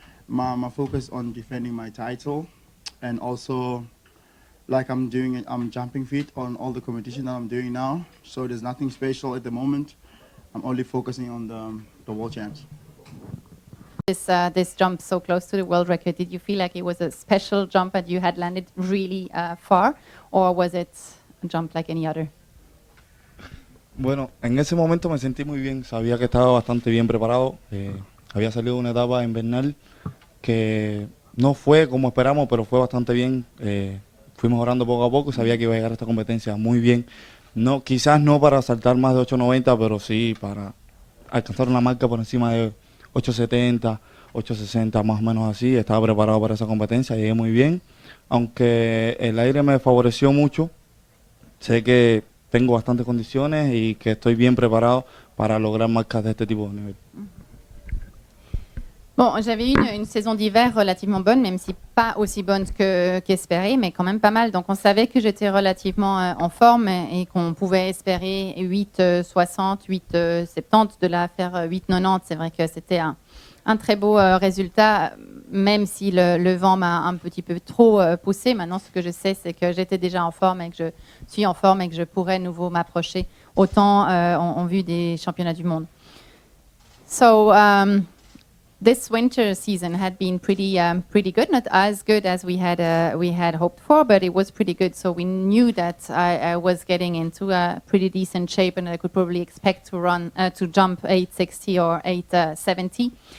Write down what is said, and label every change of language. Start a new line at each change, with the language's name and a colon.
English: My focus on defending my title, and also like I'm jumping feet on all the competition that I'm doing now. So there's nothing special at the moment. I'm only focusing on the world champs. This jump so close to the world record, did you feel like it was a special jump that you had landed really far, or was it a jump like any other?
Spanish: Bueno, en ese momento me sentí muy bien, sabía que estaba bastante bien preparado. Había salido una etapa invernal que no fue como esperamos, pero fue bastante bien. Fui mejorando poco a poco y sabía que iba a llegar a esta competencia muy bien. No, quizás no para saltar más de 8.90, pero sí para alcanzar una marca por encima de 8.70, 8.60, más o menos así. Estaba preparado para esa competencia, llegué muy bien. Aunque el aire me favoreció mucho, sé que tengo bastantes condiciones y que estoy bien preparado para lograr marcas de este tipo de nivel.
French: Bon, j'avais eu une saison d'hiver relativement bonne, même si pas aussi bonne qu'espérée, mais quand même pas mal. Donc on savait que j'étais relativement en forme et qu'on pouvait espérer 8,60, 8,70, de là à faire 8,90. C'est vrai que c'était un très beau résultat, même si le vent m'a un petit peu trop poussé. Maintenant, ce que je sais, c'est que j'étais déjà en forme et que je suis en forme et que je pourrais nouveau m'approcher autant en vue des championnats du monde.
English: So, this winter season had been pretty good, not as good as we had hoped for, but it was pretty good. So we knew that I was getting into a pretty decent shape, and I could probably expect to jump 860 or 870.